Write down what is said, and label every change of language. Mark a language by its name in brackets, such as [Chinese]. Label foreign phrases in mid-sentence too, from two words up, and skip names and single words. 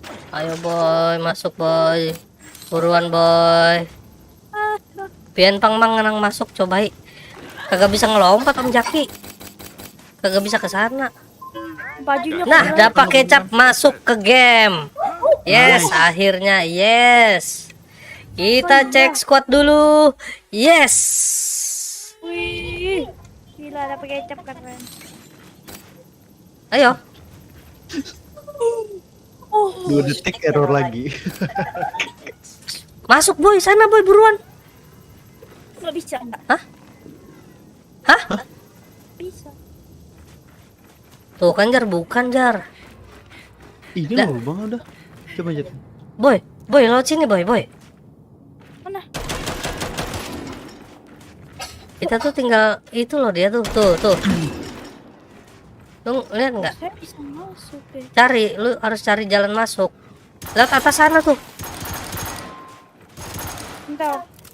[Indonesian] Ayo boy, masuk boy. Buruan boy. [Banjar] Pian pangmang nang masuk coba. [Indonesian] Kagak bisa ngelompat Om Jaki. Kagak bisa ke sana. Bajunya Nah, dapat kecap masuk ke game. Yes, akhirnya yes. Kita cek squad dulu. Yes. Wih, gila dapet kecap keren. Ayo. 2 detik error lagi. Masuk boy, sana boy buruan. Nggak bisa. Hah? Hah? Bisa. Tuh kan Jar, bukan Jar. Ini Dah. loh bang udah. Coba aja. Boy, boy lewat sini boy, boy. Mana? Kita tuh tinggal itu loh dia tuh, tuh. Lu lihat nggak? Saya bisa masuk deh. Cari, lu harus cari jalan masuk. Lewat atas sana tuh. Bentar.